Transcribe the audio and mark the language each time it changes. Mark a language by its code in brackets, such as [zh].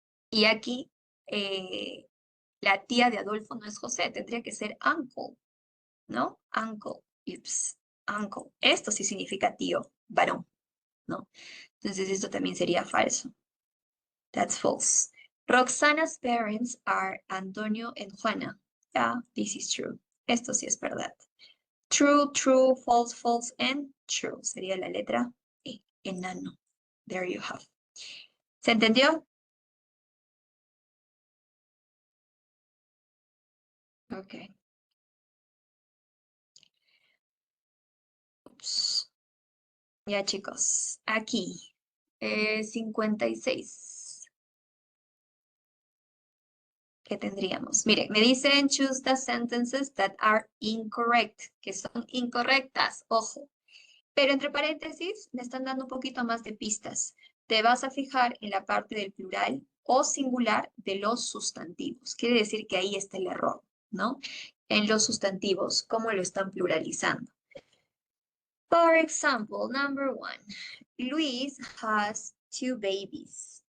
[es] Y aquí la tía de Adolfo no es José, tendría que ser uncle, ¿no? Uncle, ups, uncle. Esto sí significa tío, varón, ¿no? Entonces esto también sería falso. [en] That's false. Roxana's parents are Antonio and Juana. Yeah, this is true. [es] Esto sí es verdad. [en] True, true, false, false, and true. [es] Sería la letra E, enano. [en] There you have. [es] ¿Se entendió? Ok. Ups. Ya, chicos. Aquí. 56. ¿Qué tendríamos? Miren, me dicen [en] choose the sentences that are incorrect, [es] que son incorrectas, ojo. Pero entre paréntesis me están dando un poquito más de pistas. Te vas a fijar en la parte del plural o singular de los sustantivos. Quiere decir que ahí está el error, ¿no? En los sustantivos, ¿cómo lo están pluralizando? [en] For example, number 1, Luis has 2 babies.